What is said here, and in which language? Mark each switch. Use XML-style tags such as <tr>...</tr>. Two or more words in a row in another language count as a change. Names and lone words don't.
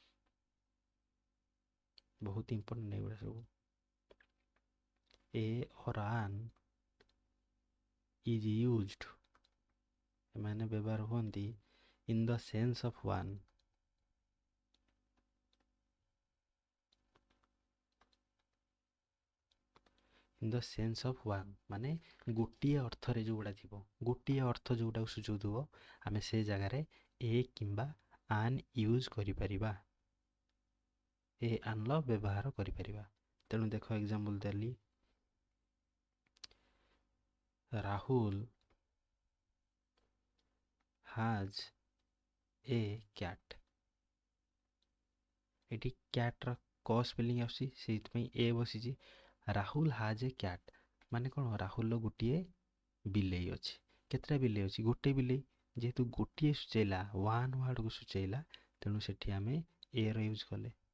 <or>ବହୁତ ଇମ୍ପୋର୍ଟାଣ୍ଟ ଏଗୁଡ଼ା ସବୁ</or> <en>a or an is used</en> <or>ଏମାନେ ବ୍ୟବହାର ହୁଅନ୍ତି</or> <en>in the sense of one</en> <or>ମାନେ ଗୋଟିଏ ଅର୍ଥରେ ଯୋଉଗୁଡ଼ା ଥିବ ଗୋଟିଏ ଅର୍ଥ ଯୋଉଟାକୁ ସୂଚାଉଥିବ ଆମେ ସେ ଜାଗାରେ ଏ କିମ୍ବା ଆନ୍ ୟୁଜ୍ କରିପାରିବା ଏ ଆନ୍ର ବ୍ୟବହାର କରିପାରିବା ତେଣୁ ଦେଖ ଏକ୍ଜାମ୍ପଲ୍ ଦେଲି ରାହୁଲ</or> <en>has a cat</en> <or>ଏଠି କ୍ୟାଟ୍ର କ ସ୍ପେଲିଂ ଆସୁଛି ସେଇଥିପାଇଁ ଏ ବସିଛି ରାହୁଲ</or> <en>has a cat</en> <or>ମାନେ କ'ଣ ରାହୁଲର ଗୋଟିଏ ବିଲେଇ ଅଛି କେତେଟା ବିଲେଇ ଅଛି ଗୋଟେ ବିଲେଇ ଯେହେତୁ ଗୋଟିଏ ସୂଚାଇଲା ୱାନ୍ ୱାର୍ଡ଼କୁ ସୂଚାଇଲା ତେଣୁ ସେଠି ଆମେ ଏର ୟୁଜ୍ କଲେ</or>